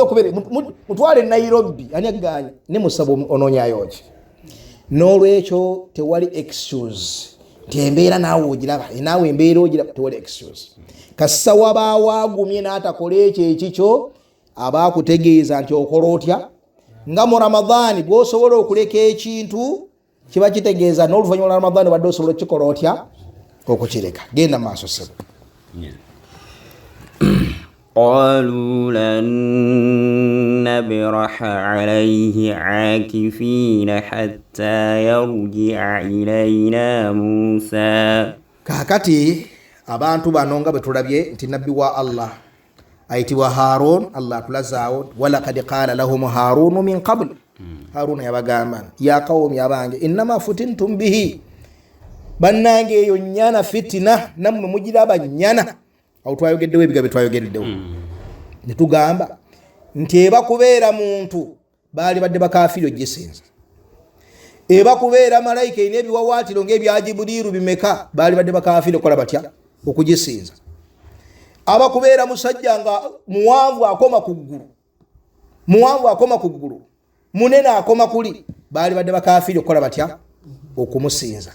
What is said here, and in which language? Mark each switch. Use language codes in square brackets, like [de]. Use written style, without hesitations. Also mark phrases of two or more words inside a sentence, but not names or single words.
[lg] okubere mutwale Nairobi ani agganye ne musabo ononyayo ki n'olwekyo tewali excuse tembeera naawe ogiraba naawe embeera ogiraba tewali excuse kassa waba wagumye n'atakola ekyo ekikyo abaakutegeeza nti okola otya nga mu Ramadhaani bw'osobola okuleka ekintu kiba kitegeeza n'oluvannyuma lwa Ramadhaani badde osobola okukikola otya okukireka genda maaso sebo [ar] قالوا لن نبرح عليه عاكفين حتى يرجع إلينا موسى [lg] kakati abantu bano nga bwe tulabye nti nabbi wa Allah ayitibwa Harun Allah atulazaawo [ar] ولقد قال لهم هارون من قبل [lg] Harun yabagamba [ar] يا قوم [lg] abange [ar] إنما فتنتم به [lg] bannange eyo nnyana fitina nammwe mugiraba nnyana. Awo twayogeddewo ebigambo twayogeddewo ne tugamba nti eba kubeera muntu baali badde bakafiri ogisinza, eba kubeera malayika ina ebiwawaatiro ng'ebya Jibuliiru bimeka baali badde bakafiri okukola batya okugisinza, aba kubeera musajja nga muwanvu akoma ku ggulu, munene akoma kuli, baali badde bakafiri okukola batya okumusinza.